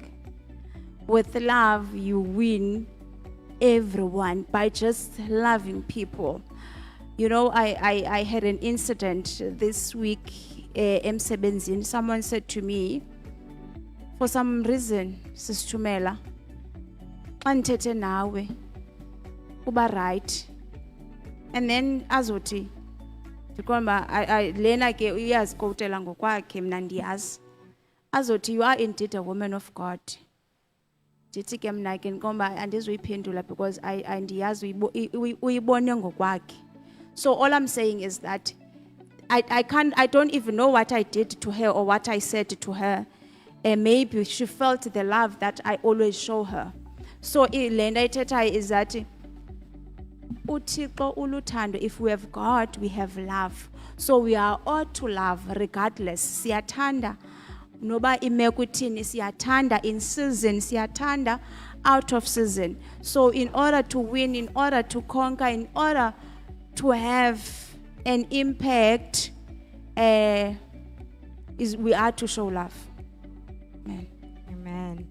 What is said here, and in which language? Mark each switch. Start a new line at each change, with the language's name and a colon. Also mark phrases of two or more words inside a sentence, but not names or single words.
English: With love, you win everyone by just loving people. You know, I had an incident this week, emsebenzini. Someone said to me, for some reason,
Xhosa: Sis Chumela, xa ndithethe nawe, uba right. And then azothi, ndikhomba lena ke uyazikotela ngokwakhe mna ndiyazi. Azothi,
English: you are indeed a woman of God.
Xhosa: Ndithi ke mna ke ndikhomba andizuyiphendula because andiyazi uyibone ngokwakhe.
English: So all I'm saying is that I don't even know what I did to her or what I said to her. And maybe she felt the love that I always show her.
Xhosa: So lenda ithetha
English: is that
Xhosa: uThixo uluthando,
English: if we have God, we have love. So we are ought to love regardless.
Xhosa: Siyathanda noba imeko ithini, siyathanda
English: in season,
Xhosa: siyathanda
English: out of season. So in order to win, in order to conquer, in order to have an impact, we are to show love. Amen. Amen.